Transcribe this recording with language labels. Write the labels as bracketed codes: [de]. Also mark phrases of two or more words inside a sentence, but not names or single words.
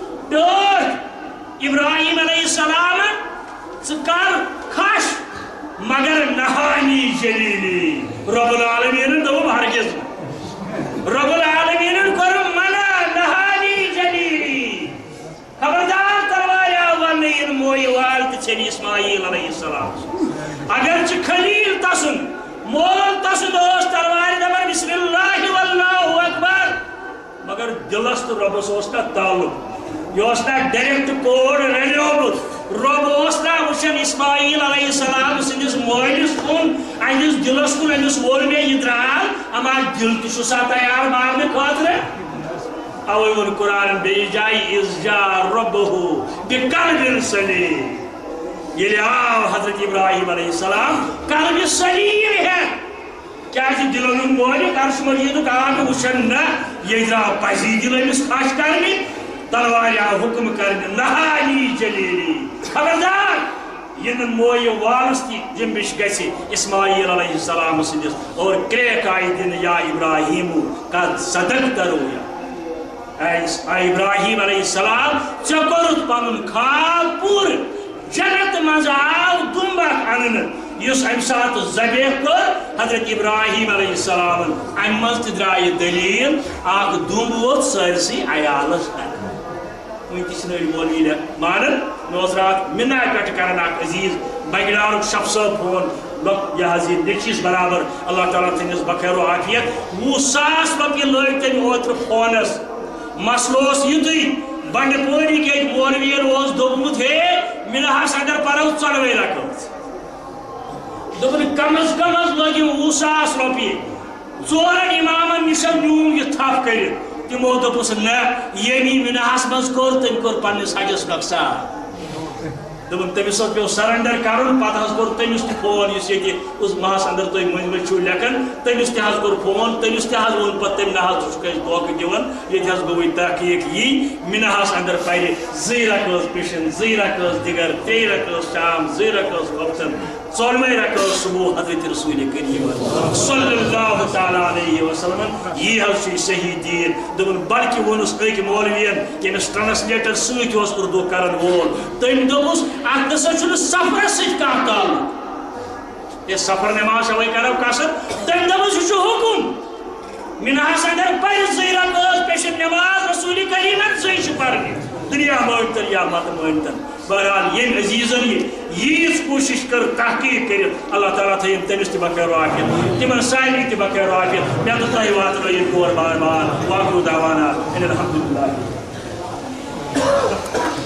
[ks] ٹٲٹھ ابراہیم علیہ السلام ژٕ کر کھش مگر نہانی جلیلی رب العالمین دوٚپ ہرگز رب العالمین کوٚرُم منع نہانی جلیلی خبردار تلوار آو وننہٕ مویہِ وال تہِ ژھیٚنہِ اسماعیل علیہ السلام اگرچہ خلیل تسن مول تسن اوس تلوارِ دپان [ar] بسم اللہ واللہ اکبر [ks] مگر دلس تو ربس اوس نا تعلق یہ اوس نا [en] direct code [ks] رلیومت رب اوس نا وچھان اسماعیل علیہ السلام سندس مٲلِس کُن اہندس دلس کُن أمِس وول مےٚ یہِ درٛاو اما دل تہِ چھُ سا تیار مارنہٕ خٲطرٕ اوے ووٚن قرآن بیٚیہِ جایہِ [ar] اذ جاء ربه بقلب سلیم [ks] ییٚلہِ آو حضرت ابراہیم علیہ السلام قلب سلیم ہے کیازِ دلن ہُنٛد مٲلِک عرش مجیدُک آو نہٕ وٕچھان نہ یہِ درٛاو پزی دل أمِس خۄش کرنہِ تلوارِ آو حُکم کرنہِ نہانی جلیلی خبردار یِنہٕ مویہِ والس تہِ جنبش گژھِ اسماعیل علیہ السلام سٕنٛدِس اور کرٛیک آیہِ دِنہٕ [ar] یا ابراہیمو قد صدقت رؤیا [ks] اے ابراہیم علیہ السلام ژےٚ کوٚرُتھ پنُن خواب پوٗرٕ جنت مز آو دُمبک انن یُس امہِ ساتہٕ ذبیح کٔر حضرت ابراہیم علیہ السلام امہِ منٛز تہِ درٛایہِ دلیٖل اکھ دُمب ووت سٲرسٕے عیالس وٕنۍ تہِ چھِنہٕ أڑۍ مولوی مانان مےٚ اوس راتھ مِنا پٮ۪ٹھ کران اکھ عزیٖز بگڑارُک شف صٲب فون یہِ حظ یہِ نیچوِس برابر اللہ تعالیٰ تھٲینس بخیر و عافیت 20,000 رۄپیہِ لٲگۍ تٔمۍ اوترٕ فونس مسلہٕ اوس یُتُے بنڈ پوری کے مولوین اوس دوٚپمُت ہے مِنہَس اگر پرو ژۄدوے رکعت دوٚپُن کم از لٲگِو 20,000 رۄپیہِ ژورن امامن نِش نیوٗم یہِ تھپھ کٔرِتھ تِمو دوٚپُس نہ ییٚمہِ مِنہَس منٛز کوٚر تٔمۍ کوٚر پننِس حجس نۄقصان دوٚپُن تٔمِس حظ پیٚو سرنڈر کرُن پتہٕ حظ کوٚر تٔمِس تہِ فون یُس ییٚتہِ عظمہس اندر تُہۍ مٔنٛزۍ مٔنٛزۍ چھُو لیکھان تٔمِس تہِ حظ کوٚر فون تٔمِس تہِ حظ ووٚن پتہٕ تٔمۍ نہ حظ ژٕ چھُکھ اَسہِ دھوکہٕ دِوان ییٚتہِ حظ گوٚوٕے تحقیٖق یی مِنہَس اندر پرِ 2 رکعت پِشن 2 رکعت دِگر 3 رکعت شام 2 رکعت وقتن 4وے رکعت صبح حضرت رسول کریم صلی اللہ تعالیٰ علیہ وسلم یی حظ چھُ صحیح دیٖن دوٚپُن بلکہِ ووٚنُس أکۍ مولوِین ییٚمِس ٹرانسلیٹر سۭتۍ اوس اردوٗ کرن وول تٔمۍ دوٚپُس اتھ نسا چھُنہٕ سفرس سۭتۍ کانٛہہ تعلق یہ سفر نماز اوے کرو قصر تٔمۍ دوٚپُس یہِ چھُ حُکُم مِنہَس اندر پرِ 2 رکعت پیشن نماز رسول کریمن 2 چھِ پرنہِ دنیا [ur] مانتن یا مت مانتن [ks] بہرحال یم عزیزن ییز کوشش کر تحقیق کر اللہ تعالیٰ تھیم تمس تہ بخیر عافیت تمن سارے تہ بخیر عافیت مے تو تہ واتن یہ کور بار بار [ar] واخر دعوانا ان الحمدللہ